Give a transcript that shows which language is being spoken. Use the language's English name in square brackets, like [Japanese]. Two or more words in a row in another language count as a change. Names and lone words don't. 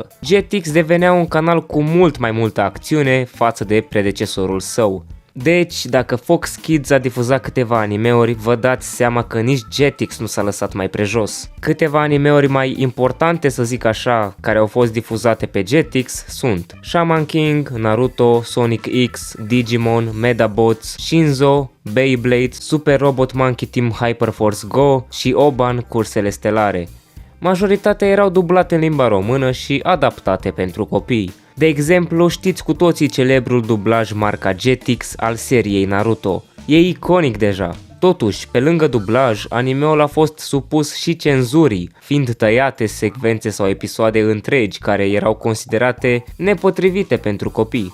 [Romanian] Jetix devenea un canal cu mult mai multă acțiune față de predecesorul său. Deci, dacă Fox Kids a difuzat câteva animeuri, vă dați seama că nici Jetix nu s-a lăsat mai prejos. Câteva animeuri mai importante, să zic așa, care au fost difuzate pe Jetix sunt Shaman King, Naruto, Sonic X, Digimon, Medabots, Shinzo, Beyblade, Super Robot Monkey Team Hyperforce Go și Oban Cursele Stelare. Majoritatea erau dublate în limba română și adaptate pentru copii. De exemplu, știți cu toții celebrul dublaj marca Jetix al seriei Naruto. E iconic deja. Totuși, pe lângă dublaj, animeul a fost supus și cenzurii, fiind tăiate secvențe sau episoade întregi care erau considerate nepotrivite pentru copii.